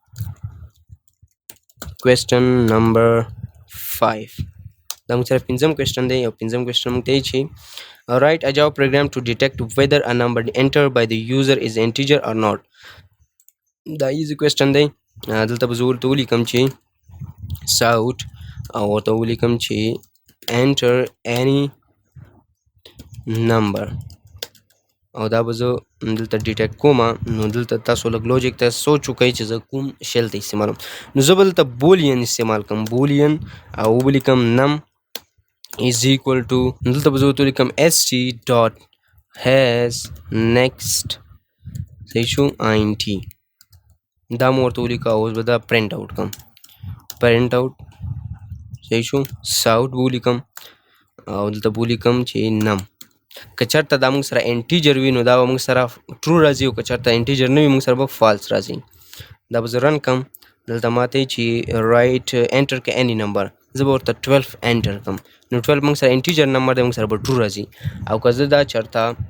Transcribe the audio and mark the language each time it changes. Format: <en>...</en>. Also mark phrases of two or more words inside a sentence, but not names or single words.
<en>question number 5</en> <ps>دا موږ سره پنځم کوېسچن دی او پنځم کوېسچن موږ ته یې چې</ps> <en>write a Java program to detect whether a number entered by the user is integer or not.</en> <ps>دا</ps> <en>easy question</en> <ps>دی دلته به زه ورته ولیکم چې south او ورته ولیکم چې</ps> <en>enter any number</en> <ps>او دا به زه دلته ډیټیکټ کوم نو دلته تاسو لږ لوجیک ته سوچ وکئ چې زه کوم شیل ته استعمالوم نو زه به دلته بولین استعمال کوم بولین او ولیکم</ps> <en>num is equal to</en> <ps>دلته به زه ورته ولیکم</ps> <en>st dot has next</en> <ps>صحیح شو int دا مو ورته ولیکه اوس به دا</ps> <en>print out</en> <ps>کړم</ps> <en>print out</en> <ps>صحیح شو ساوټ به ولیکم او دلته به ولیکم چې num که چېرته دا موږ سره انټیجر وي نو دا به موږ سره ټرو راځي او که چېرته انټیجر نه وي موږ سره به فالس راځي دا به زه رن کړم دلته ماته چې</ps> <en>write enter</en> <ps>که</ps> <en>any number</en> <ps>زه به ورته 12 انټر کړم نو 12 موږ سره</ps> <en>integer number</en> <ps>دی موږ سره به ټرو راځي او که زه دا چېرته</ps>